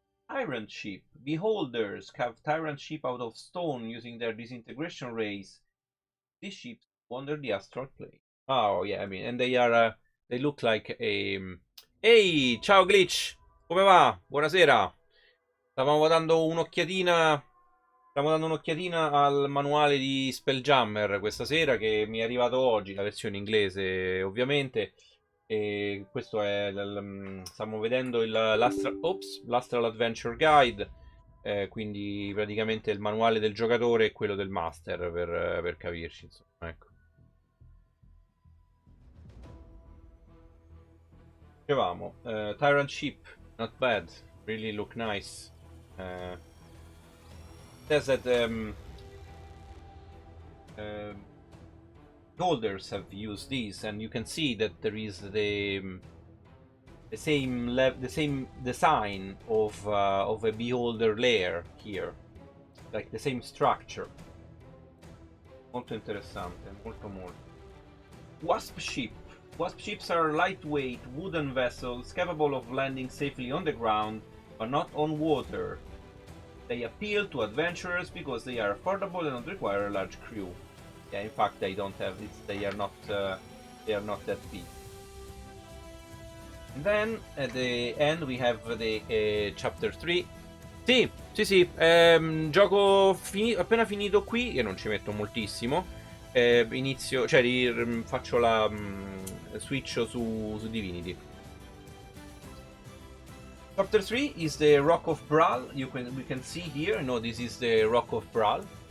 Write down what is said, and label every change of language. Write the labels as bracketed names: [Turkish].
[English] Tyrant ship. Beholders carve tyrant ship out of stone using their disintegration rays. These ships wander the astral plane. Oh yeah, I mean, and they are they look like a. [Italian] Ehi, ciao Glitch, come va? Buonasera. Stavamo dando un'occhiatina. Stiamo dando un'occhiatina al manuale di Spelljammer questa sera che mi è arrivato oggi, la versione inglese ovviamente. E questo è stiamo vedendo l'Astral Adventure Guide, quindi praticamente il manuale del giocatore e quello del master per capirci, insomma, ecco. Dicevamo, [English] Tyrant Ship, not bad, really look nice. Says that holders have used these, and you can see that there is the same design of a beholder layer here, like the same structure. [Italian] Molto interessante, molto. [English] Wasp ship. Wasp ships are lightweight wooden vessels capable of landing safely on the ground, but not on water. They appeal to adventurers because they are affordable and don't require a large crew. Yeah, in fact, they don't have this. They are not that big. And then at the end we have the chapter 3. [Italian] Sì, gioco appena finito qui, io non ci metto moltissimo. Inizio, cioè faccio la switch su Divinity. [English] Chapter 3 is the Rock of Bral. We can see here. No, this is the Rock of Bral.